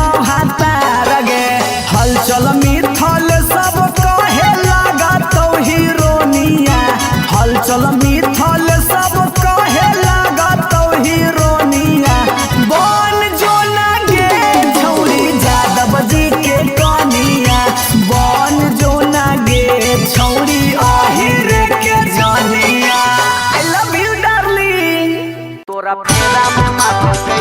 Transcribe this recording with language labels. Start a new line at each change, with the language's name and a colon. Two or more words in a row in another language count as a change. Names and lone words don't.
Maithili: भातार गे हलचल मिथल सब कहे लागतौ हीरोनिया हलचल मिथल सब कहे हीरोनिया बन जोना गे छौरी जादव जी के कनिया बन जोना गे छौरी आहिर के जानिया
English: I love you darling
Maithili: तोरा फेरा में माथा